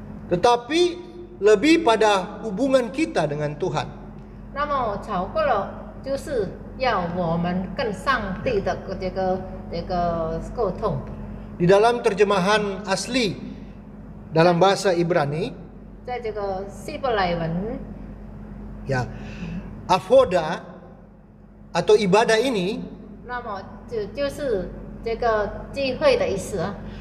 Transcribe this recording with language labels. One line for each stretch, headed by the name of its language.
Indonesian: tetapi lebih pada hubungan kita dengan Tuhan.
Chinese: 那么超过了就是要我们跟上帝的这个沟通。
Indonesian: Di dalam terjemahan asli dalam bahasa Ibrani,
Chinese: 在这个希伯来文，
Indonesian: ya, avoda atau ibadah ini
Chinese: 那么就是这个聚会的意思啊。